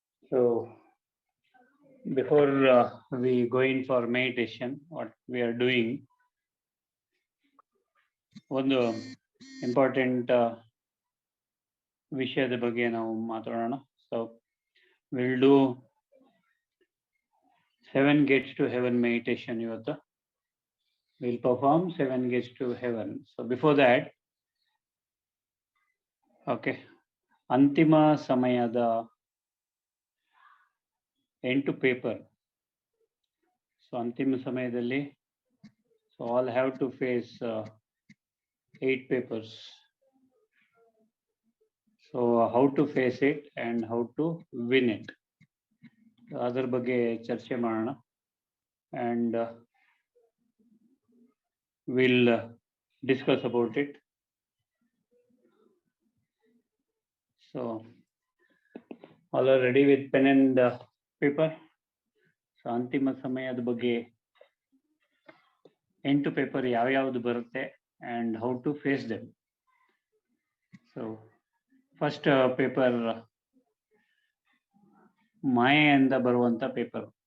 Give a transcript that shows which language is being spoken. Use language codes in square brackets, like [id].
[en] So, before we go in for meditation, what we are doing, [kn] ಒಂದು important ವಿಷಯದ ಬಗ್ಗೆ ನಾವು ಮಾತಾಡೋಣ. [en] So will do 7 gates to heaven meditation. ಇವತ್ತು will perform 7 gates to heaven. So before that, okay, [kn] ಅಂತಿಮ ಸಮಯದ 8 paper. [en] so [kn] ಅಂತಿಮ ಸಮಯದಲ್ಲಿ [en] All have to face 8 papers. So how to face it and how to win it, [kn] ಅದರ ಬಗ್ಗೆ ಚರ್ಚೆ ಮಾಡೋಣ. [en] And we'll discuss about it. So all are ready with pen and paper? [kn] So ಅಂತಿಮ ಸಮಯದ ಬಗ್ಗೆ 8 paper ಯಾವ್ಯಾವುದು ಬರುತ್ತೆ [en] and how to face them. So first paper, [kn] ಮಾಯೆಯಿಂದ ಬರುವಂತ ಪೇಪರ್.